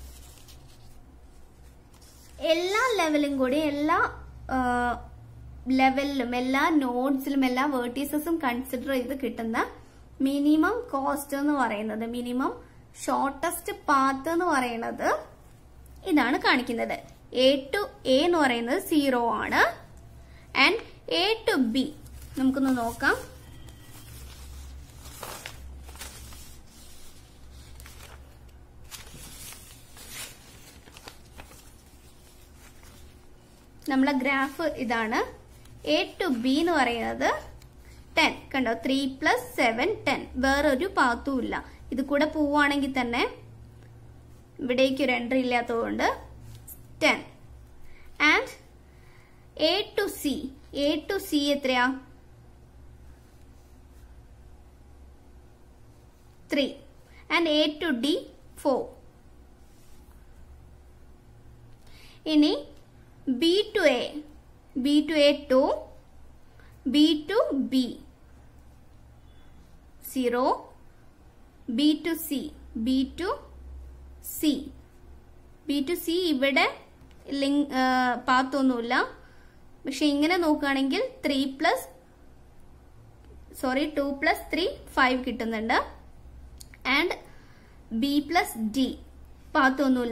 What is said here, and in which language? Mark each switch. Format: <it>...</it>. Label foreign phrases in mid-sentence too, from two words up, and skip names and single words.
<ml>എല്ലാ ലെവലും കൂടി എല്ലാ ലെവലിലും എല്ലാ നോഡ്സിലും എല്ലാ വേർട്ടീസസും കൺസിഡർ ചെയ്ത് കിട്ടുന്ന</ml> <en>minimum cost</en> <ml>എന്ന് പറയുന്നത്,</ml> <en>minimum shortest path</en> <ml>എന്ന് പറയുന്നത് ഇതാണ് കാണിക്കുന്നത്.</ml> <en>A to A</en> <ml>എന്ന് പറയുന്നത് 0 ആണ്.</ml> <en>and A to B</en> <ml>നമുക്കൊന്ന് നോക്കാം. നമ്മളെ ഗ്രാഫ് ഇതാണ്.</ml> <en>A to B</en> <ml>എന്ന് പറയുന്നത് 10 കണ്ടോ. 3 + 7 10. വേറൊരു പാത്തും ഇല്ല. ഇത് കൂടെ പോവുകയാണെങ്കിൽ തന്നെ ഇവിടേക്ക് ഒരു എൻട്രി ഇല്ലാത്തതുകൊണ്ട് 10.</ml> <en>and A to C</en> <ml>എത്രയാ? 3.</ml> <en>and A to D</en> <ml>4. ഇനി</ml> <en>B to A 2, B to B 0, B to C</en> <ml>ഇവിടെ പാത്ത് ഒന്നുമില്ല. പക്ഷെ ഇങ്ങനെ നോക്കുകയാണെങ്കിൽ 2 + 3 5 കിട്ടുന്നുണ്ട്.</ml> <en>and B + D</en> <ml>പാത്ത് ഒന്നുമില്ല.</ml>